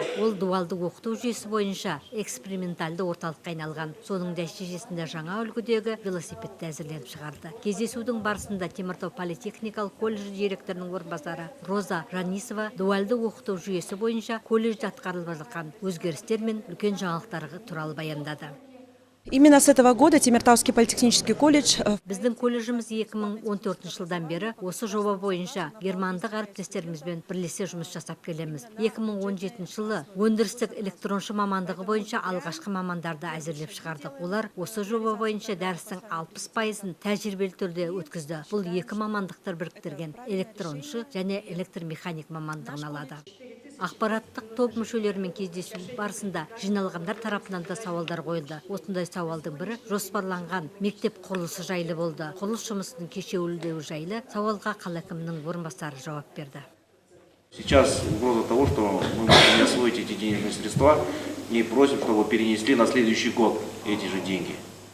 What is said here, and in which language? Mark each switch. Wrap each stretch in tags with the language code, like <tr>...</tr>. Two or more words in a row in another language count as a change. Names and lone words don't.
<kk>Ол дуалды оқыту жүйесі бойынша эксперименталды орталыққа айналған. Соның нәтижесінде жаңа үлгідегі велосипедті әзірленіп шығарды. Кездесудің барысында Теміртау политехникалық колледж директорының орынбасары Роза Жанисова дуалды оқыту жүйесі бойынша колледжде атқарылып жатқан өзгерістер мен үлкен жаңалықтары туралы баяндады.</kk> <ru>Именно с этого года Темиртауский политехнический колледж.</ru> <kk>Біздің колледжіміз 2014 жылдан бері осы жоба бойынша германдық әріптестерімізбен бірлесе жұмыс жасап келеміз. 2017 жылы өндірістік электроншы мамандығы бойынша алғашқы мамандарды әзірлеп шығардық. Олар осы жоба бойынша дәрістің 60%-ын тәжірибелі түрде өткізді. Бұл екі мамандықтар біріктірген электроншы және электромеханик мамандығын алады. Ақпараттық топ мүшелерімен кездесу барысында жиналғандар тарапынан да сауалдар қойылды. Осындай сауалдың бірі жоспарланған мектеп құрылысы жайлы болды. Құрылыс жұмысының кешеуілдеуі жайлы сауалға қала әкімінің орынбасары жауап берді.</kk> <ru>Сейчас угроза того, что мы можем не освоить эти денежные средства, и просим, чтобы перенесли на следующий год эти же деньги.</ru>